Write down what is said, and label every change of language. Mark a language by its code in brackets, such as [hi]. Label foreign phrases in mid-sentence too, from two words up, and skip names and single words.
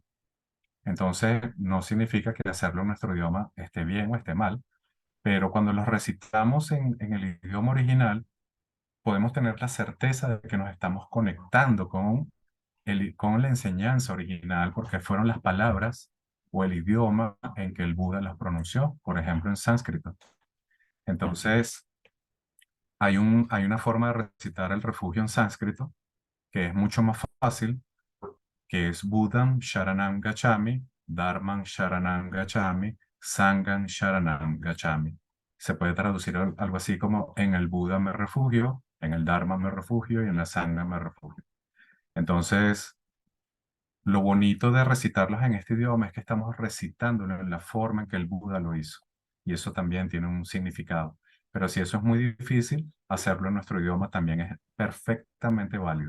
[es] Entonces, no significa que hacerlo en nuestro idioma esté bien o esté mal, pero cuando los recitamos en el idioma original, podemos tener la certeza de que nos estamos conectando con la enseñanza original, porque fueron las palabras o el idioma en que el Buda las pronunció, por ejemplo, en sánscrito. Entonces, hay una forma de recitar el refugio en sánscrito que es mucho más fácil, que es [sa] बुद्धं शरणं गच्छामि, धर्मं शरणं गच्छामि, संघं शरणं गच्छामि. [es] Se puede traducir algo así como en el Buda me refugio, en el Dharma me refugio y en la Sangha me refugio. Entonces, lo bonito de recitarlos en este idioma es que estamos recitándolo en la forma en que el Buda lo hizo. Y eso también tiene un significado. Pero si eso es muy difícil, hacerlo en nuestro idioma también es perfectamente válido.